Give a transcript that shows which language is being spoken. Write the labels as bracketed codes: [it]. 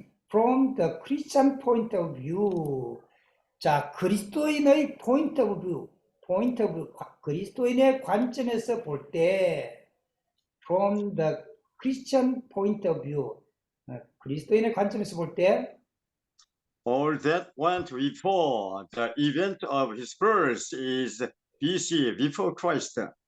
[en] From the Christian point of view. [ko] 자, 그리스도인의 [en] point of view. [ko] 그리스도인의 관점에서 볼 때, [en] from the Christian point of view. [ko] 그리스도인의 관점에서 볼 때, [en] All that went before the event of his birth is BC, before Christ.